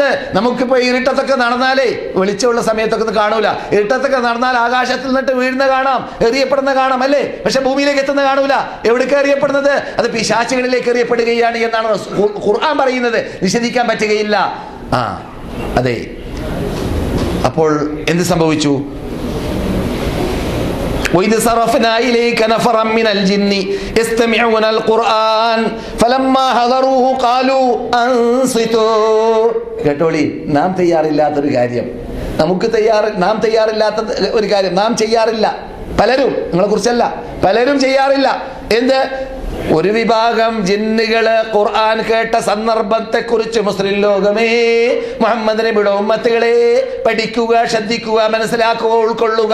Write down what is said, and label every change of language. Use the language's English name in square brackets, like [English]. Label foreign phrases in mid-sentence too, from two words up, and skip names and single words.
[Malayalam] നമുക്കിപ്പോ ഇരുട്ടത്തൊക്കെ നടന്നാലേ, വെളിച്ചമുള്ള സമയത്തൊക്കെ കാണൂല, ഇരുട്ടത്തൊക്കെ നടന്നാൽ ആകാശത്തിൽ നിന്നിട്ട് വീഴുന്ന കാണാം, എറിയപ്പെടുന്ന കാണാം അല്ലേ? പക്ഷെ ഭൂമിയിലേക്ക് എത്തുന്ന കാണൂല. എവിടേക്ക് എറിയപ്പെടുന്നത്? അത് പിശാചുകളിലേക്ക് എറിയപ്പെടുകയാണ് എന്നാണ് ഖുർആൻ പറയുന്നത്. നിഷേധിക്കാൻ പറ്റുകയില്ല. അതെ. അപ്പോൾ എന്ത് സംഭവിച്ചു? [Arabic] وإذ صرفنا إليك نفرا من الجن يستمعون القرآن فلما حضروه قالوا أنصتوا. [Malayalam] കേട്ടോളി, നാം തയ്യാറില്ലാത്തൊരു കാര്യം, നാം തയ്യാറില്ലാത്ത ഒരു കാര്യം നാം ചെയ്യാറില്ല. പലരും, നിങ്ങളെ കുറിച്ചല്ല, പലരും ചെയ്യാറില്ല. എന്ത്? ഒരു വിഭാഗം ജിന്നുകള് ഖുർആൻ കേട്ട സന്ദർഭത്തെ കുറിച്ച് മുസ്ലിം ലോകമേ, മുഹമ്മദ് നബിയുടെ ഉമ്മത്തുകളെ പഠിക്കുക, ശ്രദ്ധിക്കുക, മനസ്സിലാക്കുക, ഉൾക്കൊള്ളുക.